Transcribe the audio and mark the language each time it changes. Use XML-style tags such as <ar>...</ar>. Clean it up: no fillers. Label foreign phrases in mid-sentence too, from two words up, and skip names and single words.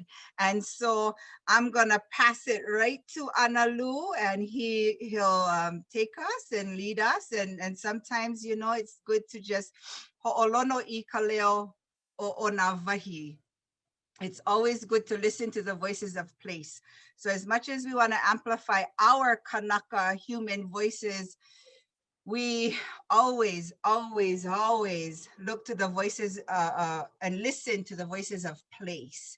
<en>And so I'm gonna pass it right to Analu, and he'll take us and lead us. And sometimes, you know, it's good to just</en> <haw>ho'olono I ka leo o ona vahi.</haw> <en>It's always good to listen to the voices of place. So as much as we want to amplify our Kanaka human voices, we always look to the voices and listen to the voices of place.</en>